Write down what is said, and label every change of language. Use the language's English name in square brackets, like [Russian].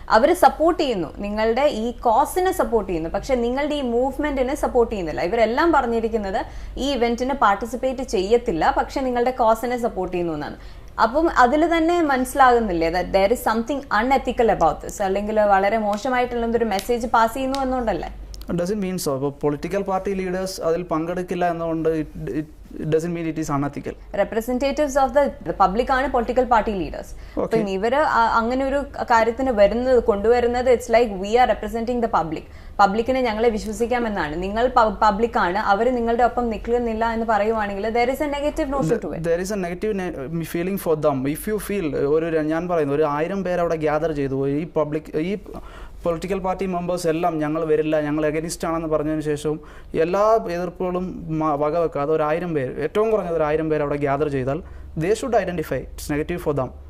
[Malayalam] അവർ support ചെയ്യുന്നു, നിങ്ങളുടെ ഈ കോസിനെ സപ്പോർട്ട് ചെയ്യുന്നു, പക്ഷെ നിങ്ങളുടെ ഈ മൂവ്മെന്റിനെ സപ്പോർട്ട് ചെയ്യുന്നില്ല. ഇവരെല്ലാം പറഞ്ഞിരിക്കുന്നത് ഈ ഇവന്റിന് പാർട്ടിസിപ്പേറ്റ് ചെയ്യത്തില്ല, പക്ഷെ നിങ്ങളുടെ കോസിനെ സപ്പോർട്ട് ചെയ്യുന്നു എന്നാണ്. അപ്പം അതിൽ തന്നെ മനസ്സിലാകുന്നില്ലേ [English] that there is something unethical about this, [Malayalam] അല്ലെങ്കിൽ വളരെ മോശമായിട്ടുള്ള ഒരു മെസ്സേജ് പാസ് ചെയ്യുന്നു എന്നുകൊണ്ടല്ലേ? [English] doesn't mean so. Political party leaders [Malayalam] അതിൽ പങ്കെടുക്കില്ല എന്നുകൊണ്ട് [English] it doesn't mean it is unethical. Representatives of the public [Malayalam] ആണ് പൊളിറ്റിക്കൽ പാർട്ടി ലീഡേഴ്സ്. അപ്പം ഇവര് അങ്ങനെ ഒരു കാര്യത്തിന് കൊണ്ടുവരുന്നത് [English] It's like we are representing the public. [Malayalam] പബ്ലിക്കിനെ ഞങ്ങളെ വിശ്വസിക്കാമെന്നാണ്. നിങ്ങൾ പബ്ലിക് ആണ്, അവർ നിങ്ങളുടെ ഒപ്പം നിൽക്കുന്നില്ല എന്ന് പറയുവാണെങ്കിൽ [English] there is a negative notion to it. There is a negative feeling for them. If you feel [Malayalam] ഞാൻ പറയുന്നു 1000 പേര് അവിടെ ഗ്യാദർ ചെയ്തു, ഈ പൊളിറ്റിക്കൽ പാർട്ടി മെമ്പേഴ്സ് എല്ലാം ഞങ്ങൾ വരില്ല, ഞങ്ങൾ എഗനിസ്റ്റ് ആണെന്ന് പറഞ്ഞതിന് ശേഷവും എല്ലാ എതിർപ്പുകളും വകവെക്കാതെ 1000 പേര്, ഏറ്റവും കുറഞ്ഞത് 1000 പേര് അവിടെ ഗ്യാദർ ചെയ്താൽ [English] They should identify it's negative for them.